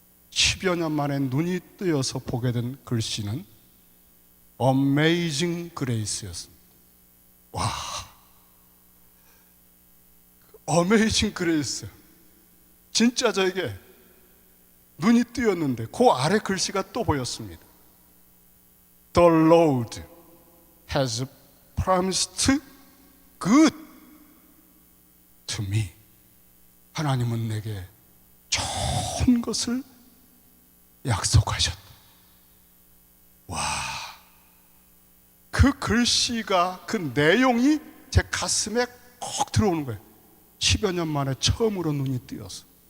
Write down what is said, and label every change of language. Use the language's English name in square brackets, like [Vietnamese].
[Korean] 10여 년 만에 눈이 뜨여서 보게 된 글씨는 Amazing Grace였습니다. 와, Amazing Grace. 진짜 저에게 눈이 뜨였는데 그 아래 글씨가 또 보였습니다. [English] The Lord has promised good to me. [Korean] 하나님은 내게 좋은 것을 약속하셨다. 와, 그 글씨가, 그 내용이 제 가슴에 콕 들어오는 거예요. 10여 년 만에 처음으로 눈이 뜨여서.